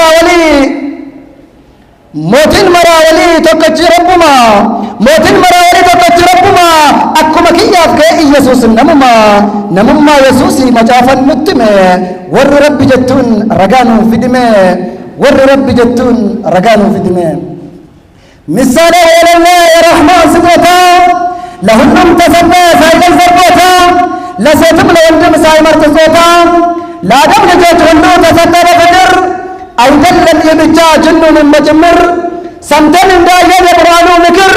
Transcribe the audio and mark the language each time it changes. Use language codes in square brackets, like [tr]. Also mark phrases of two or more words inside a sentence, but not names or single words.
[om] maraawalii tokkochi rabbuma mootiin maraawalii tokkochi rabbuma akkuma kiyyaaf ka'e Yesuus namummaa Yesuusii macaafan nutti hime warri rabbi jettuun ragaa nuuf fidime warri rabbi jettuun ragaa nuuf fidime [am] ምሳሌ የሌለ የረህማን ስጦታ ለሁሉም ተሰጠ ሳይገል ሰጥቶታ ለሴትም ለወንድም ሳይመርጥ ጾታ ለአደም ልጆች ሁሉ ተሰጠ በፍቅር አይደለም የብቻ ጅኑንም በጭምር ሰምተን እንዳየን የቁርአኑ ምክር